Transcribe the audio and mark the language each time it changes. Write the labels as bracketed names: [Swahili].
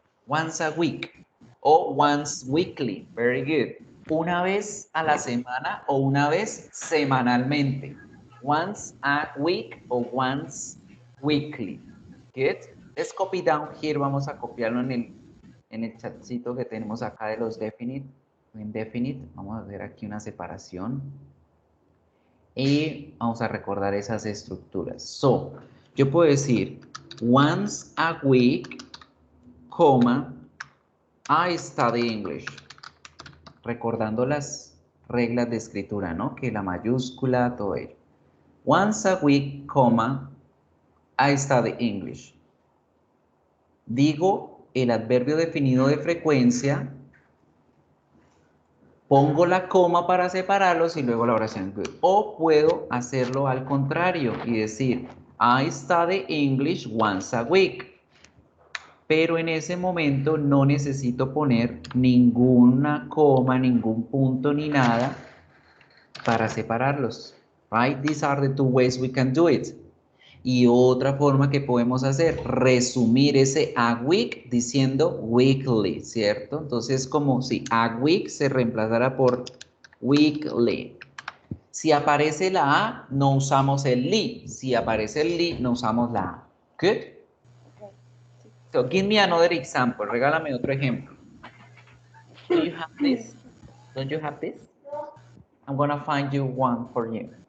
[English] Once a week o once weekly. Very good. [Spanish] Una vez a la semana o una vez semanalmente. [English] Once a week o once weekly. Good. Let's copy down here. [Spanish] Vamos a copiarlo en el chatcito que tenemos acá de los definite o indefinite. Vamos a hacer aquí una separación. Y vamos a recordar esas estructuras. [English] So, [Spanish] yo puedo decir [English] once a week, [Spanish] coma, [English] I study English. [Spanish] Recordando las reglas de escritura, ¿no? Que la mayúscula, todo ello. [English] Once a week, [Spanish] coma, [English] I study English. [Spanish] Digo el adverbio definido de frecuencia, pongo la coma para separarlos y luego la oración [English] good. [Spanish] O puedo hacerlo al contrario y decir, [English] I study English once a week. [Spanish] Pero en ese momento no necesito poner ninguna coma, ningún punto ni nada para separarlos. [English] Right? These are the two ways we can do it. [Spanish] Y otra forma que podemos hacer, resumir ese a week diciendo weekly, ¿cierto? Entonces, como si a week se reemplazara por weekly. Si aparece la A, no usamos el li. Si aparece el li, no usamos la A. [English] Good? Okay. So, give me another example. [Spanish] Regálame otro ejemplo. [English] Do you have this? Don't you have this? I'm gonna find you one for you.